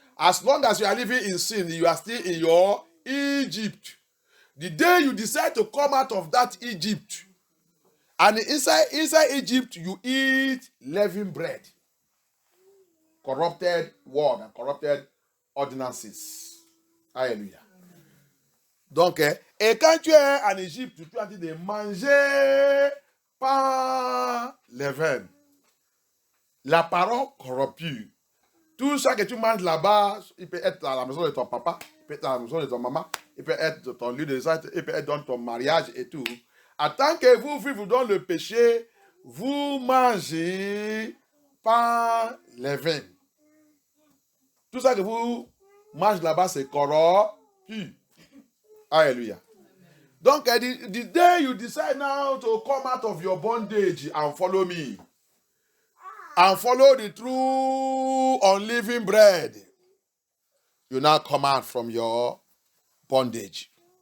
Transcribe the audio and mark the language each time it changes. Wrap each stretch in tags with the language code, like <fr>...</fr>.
<en>As long as you are living in sin, you are still in your Egypt. The day you decide to come out of that Egypt, and inside Egypt, you eat leavened bread, corrupted word and corrupted ordinances. Alléluia.</en> <fr>Donc, et quand tu es en Égypte, tu as dit de manger pas levain. La parole corrompue. Tout ça que tu manges là-bas, il peut être à la maison de ton papa, il peut être à la maison de ton maman, il peut être dans ton lieu de naissance, il peut être dans ton mariage et tout. En tant que vous vivez dans le péché, vous mangez pas levain. Tout ça que vous mangez là-bas, c'est corrompu. Hallelujah.</fr> <en>Donc, the day you decide now to come out of your bondage and follow me, and follow the true unleavened bread, you now come out from your bondage.</en>